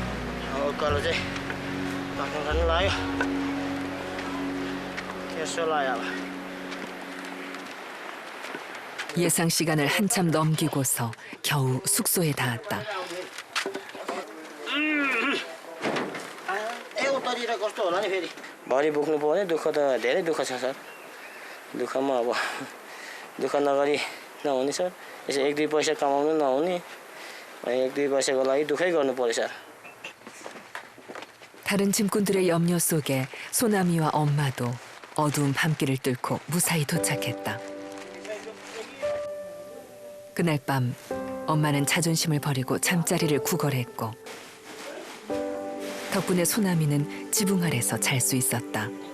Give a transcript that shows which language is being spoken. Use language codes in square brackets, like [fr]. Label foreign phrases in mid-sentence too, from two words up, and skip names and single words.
[ko] 예상 시간을 한참 넘기고서 겨우 숙소에 닿았다. [ne] गरेर कस्तो होला नि फेरि भरि बोक्नु पर्ने दुःख त धेरै दुःख छ सर दुःखमा अब दुःख नगरी नहुने सर यसो 1-2 पैसा कमाउनु नहुने 1-2 पैसाको लागि दुःखै गर्नु पर्यो सर [ko] 다른 짐꾼들의 염려 속에 소나미와 엄마도 어두운 밤길을 뚫고 무사히 도착했다. 그날 밤 엄마는 자존심을 버리고 잠자리를 구걸했고 덕분에 소나미는 지붕 아래서 잘 수 있었다.